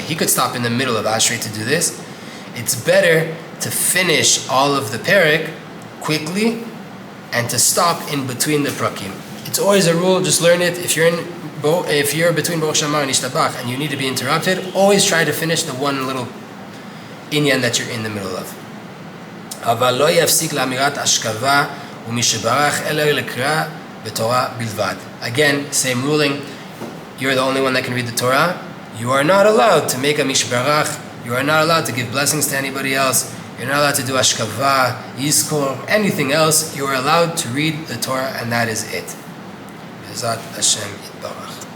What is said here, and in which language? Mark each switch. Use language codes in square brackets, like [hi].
[en] He could stop in the middle of Ashrei to do this. It's better to finish all of the perek quickly and to stop in between the prakim. It's always a rule, just learn it. If you're between Baruch Shama and Yishtabach and you need to be interrupted, always try to finish the one little inyan that you're in the middle of. [he] אבל לא יפסיק לאמירת השכבה ומשברך אלא לקרוא בתורה בלבד. [en] Again, same ruling. You're the only one that can read the Torah. You are not allowed to make a mishbarach. You are not allowed to give blessings to anybody else. You're not allowed to do ashkava, yizkor, anything else. You are allowed to read the Torah, and that is it. [he] Bezrat Hashem Yitbarach.